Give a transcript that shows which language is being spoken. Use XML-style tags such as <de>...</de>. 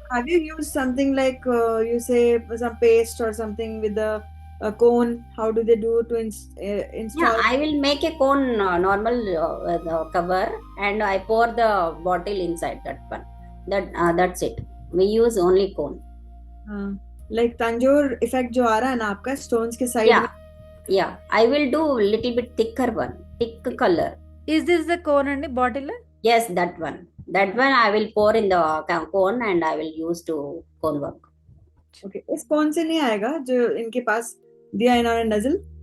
<en>Have you used something like you say some paste or something with the cone? How do they do to install? Yeah, I will make a cone normal the cover and I pour the bottle inside that one. That's it. We use only cone. Like Tanjore effect</en> <hi>जो आ रहा है ना आपका stones के side</hi> <en>Yeah, yeah. I will do little bit thicker one, thick color. Is this the cone అండి bottle? Yes, that one. That one I will pour in the cone and I will use to cone work.</en> <hi>Okay, इस cone से नहीं आएगा जो इनके पास दिया इन्होंने nasal?</hi>